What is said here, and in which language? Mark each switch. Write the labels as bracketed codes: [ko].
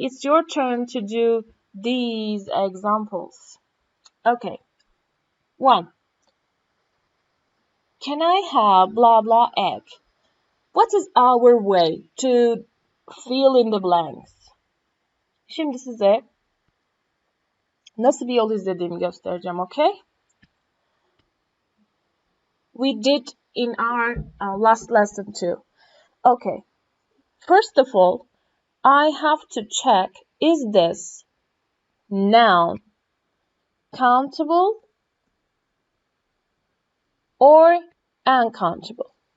[en] It's your turn to do these examples. Okay. 1. Can I have blah blah egg? What is our way to fill in the blanks? [tr] Şimdi size nasıl bir yol izlediğimi göstereceğim, okay? [en] We did in our last lesson too. Okay. First of all, I have to check, is this noun countable or uncountable?